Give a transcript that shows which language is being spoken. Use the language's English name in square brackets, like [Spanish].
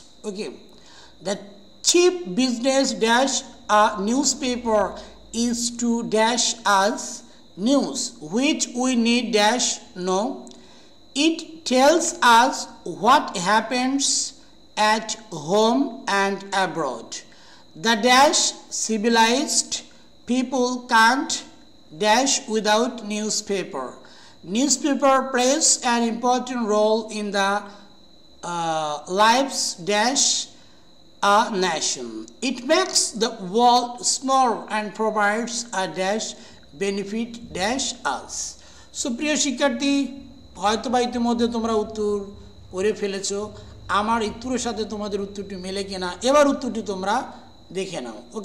[English] Okay, the cheap business dash a newspaper is to dash us news which we need dash know. It tells us what happens at home and abroad. The dash civilized people can't dash without newspaper. Newspaper plays an important role in the lives dash a nation. It makes the world small and provides a dash benefit dash us. [Bangla] So প্রিয় শিক্ষার্থী, হয়তো বা ইতিমধ্যে তোমরা উত্তর করে ফেলেছো। আমার উত্তরের সাথে তোমাদের উত্তরটি মেলে কিনা এবার উত্তরটি তোমরা দেখে নাও।